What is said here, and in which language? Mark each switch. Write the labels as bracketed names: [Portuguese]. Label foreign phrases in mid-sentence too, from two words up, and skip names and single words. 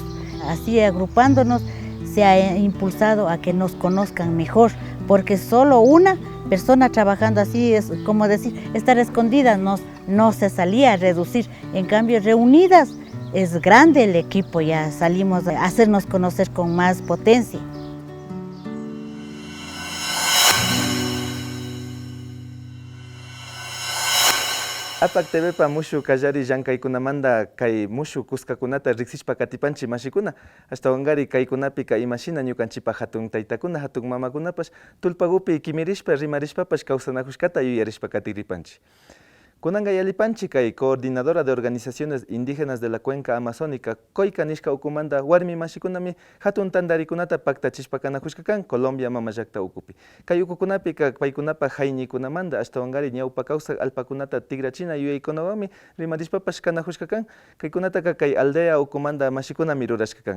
[Spanish] Así agrupándonos se ha impulsado a que nos conozcan mejor, porque solo una persona trabajando así es como decir, estar escondidas no se salía a reducir, en cambio reunidas es grande el equipo, ya salimos a hacernos conocer con más potencia. [Quechua] Apak tebepa mushu kallari llankaykunamanta kay mushu kuskakunata riksishpa katipanchi mashikuna ashtawanqari kaykunapi kay imashina ñukanchipa hatun taytakuna hatun mamakunapash tullpakupi kimirishpa rimarishpapash kawsanakushkata yuyarishpa katiripanchi. Kunanga yalipanchi kay [Spanish] coordinadora de organizaciones indígenas de la cuenca amazónica [Quechua] Coica nishka ukumanta warmi mashikunami hatun tandarikunata paktachishpa kanakushkakan Colombia mama llakta ukupi. Kay ukukunapi paykunapa hayñikunamanta ashtawanqari ñawpa kawsaq alpakunata tigrachina yuyaykunawami rimarishpapash kanakushkakan kaykunataka kay aldea ukumanta mashikunami rurashkakan.